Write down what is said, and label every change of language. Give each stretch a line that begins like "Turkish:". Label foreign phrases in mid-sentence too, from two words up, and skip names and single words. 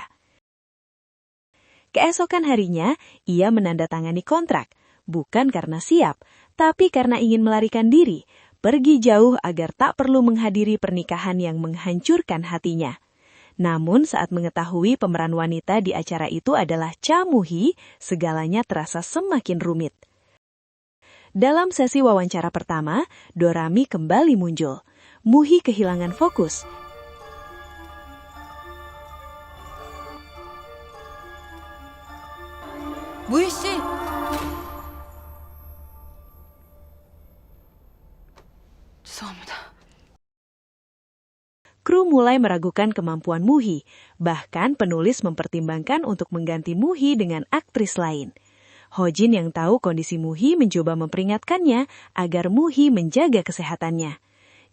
Indonesian: Keesokan harinya, ia menandatangani kontrak, bukan karena siap, tapi karena ingin melarikan diri, pergi jauh agar tak perlu menghadiri pernikahan yang menghancurkan hatinya. Namun saat mengetahui pemeran wanita di acara itu adalah Cha Muhi, segalanya terasa semakin rumit. Dalam sesi wawancara pertama, Dorami kembali muncul. Muhi kehilangan fokus.
Korean: 무희 씨. 죄송합니다.
Indonesian: Kru mulai meragukan kemampuan Muhi, bahkan penulis mempertimbangkan untuk mengganti Muhi dengan aktris lain. Hojin yang tahu kondisi Muhi mencoba memperingatkannya agar Muhi menjaga kesehatannya.